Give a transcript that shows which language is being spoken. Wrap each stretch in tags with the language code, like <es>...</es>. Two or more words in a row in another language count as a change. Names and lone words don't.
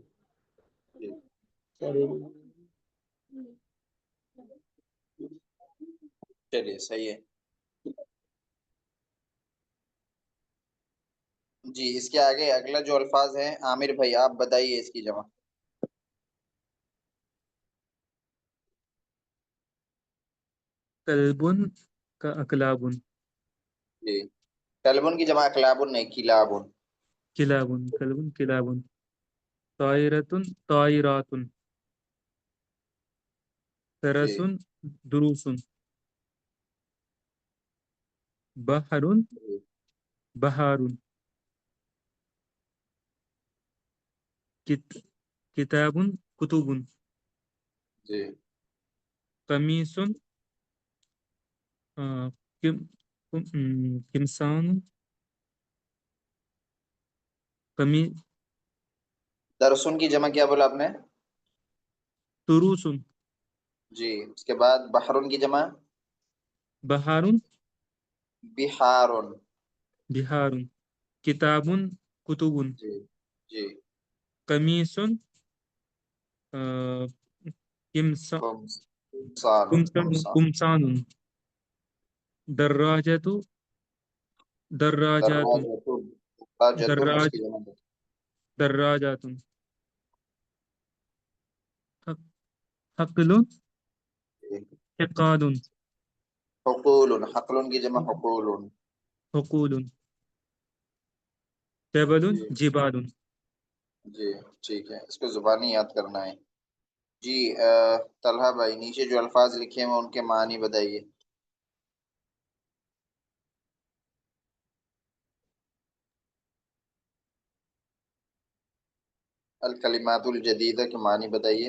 <ur>چلیے صحیح ہے جی۔ اس کے آگے اگلا جو الفاظ ہیں عامر بھائی آپ بتائیے اس کی جمع۔</ur> <ar>کلبن کا اکلابن،</ar> <ur>جی کلبن کی جمع اکلابن نہیں کلابن۔</ur> <ar>کلابن، کلبن کلابن، طائرتن طائراتن، درسن دروسن، بحرن بحارن، کتابن کتبن،</ar> <ur>جی</ur> <ar>قمیصن قمصان،</ar> <ur>درسن کی جمع کیا بولا آپ نے؟</ur> <ar>تروسن،</ar> <ur>جی اس کے بعد بحرن کی جمع</ur> <ar>بحارن بحارن۔ بحارن، کتابن کتبن،</ar> <ur>جی جی</ur> <ar>قمیصن قمصان قمصان، دراجت دراجات</ar> <ur>دراجتن اس کی جمع</ur> <ar>دراجات، حقل حقال،</ar> <ur>حقول، حقل کی جمع حقول۔</ur> <ar>حقول، جبل جبال۔</ar> <ur>جی ٹھیک ہے، اس کو زبانی یاد کرنا ہے جی۔ طلحہ بھائی نیچے جو الفاظ لکھے ہیں ان کے معنی بتائیے۔</ur> <ar>الکلمات الجدیدہ</ar> <ur>کے معنی بتائیے۔</ur>